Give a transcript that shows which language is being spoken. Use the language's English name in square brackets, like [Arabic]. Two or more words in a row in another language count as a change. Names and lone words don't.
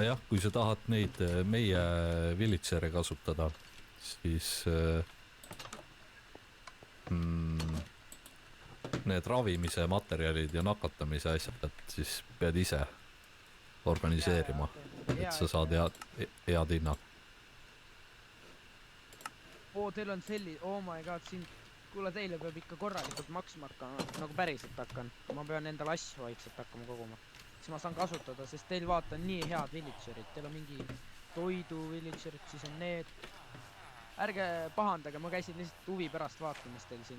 [Estonian] Jah, kui sa tahad neid meie villagere kasutada, siis need ravimise materjalid ja nakatamise asjad, siis pead ise organiseerima, et sa saad head hinnad. Teil on [English] oh my god, [Estonian] siin, kuule, teile peab ikka korralikult maksma hakkama, nagu päriselt hakkan. Ma pean endale asju vaikselt hakkama koguma. Siis ma saan kasutada, sest teil vaata nii head villagerid. Teil on mingi toidu villagerid, siis on need. Ärge pahandage, ma käisin lihtsalt huvi pärast vaatamas teil siin.